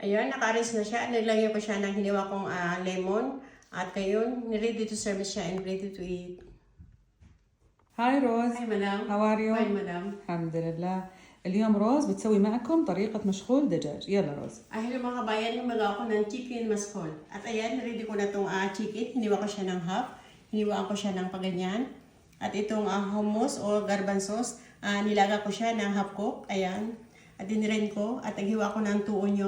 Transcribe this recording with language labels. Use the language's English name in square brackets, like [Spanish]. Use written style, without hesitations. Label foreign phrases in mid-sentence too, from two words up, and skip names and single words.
[Filipino] Ayan, naka-arrange na siya. Nilagyan ko siya ng hiniwa kong lemon. At ngayon, [English] ready to serve siya and ready to eat. [Arabic] هاي روز. [English] Hi, madam. How are you? Hi, madam. [Arabic] الحمد لله. اليوم روز بتسوي معكم طريقة مشغول دجاج. يلا روز. [Filipino] Hello mga kabayan, magawa ko ng chicken maskol. At ayan, ready ko na itong chicken. Hiniwa ko siya ng half. Hiniwaan ko siya ng paganyan. At itong hummus o garbanzos, nilaga ko siya ng [English] half cook. [Filipino] Ayan. At diniren ko. At naghiwa ko ng 2 onion.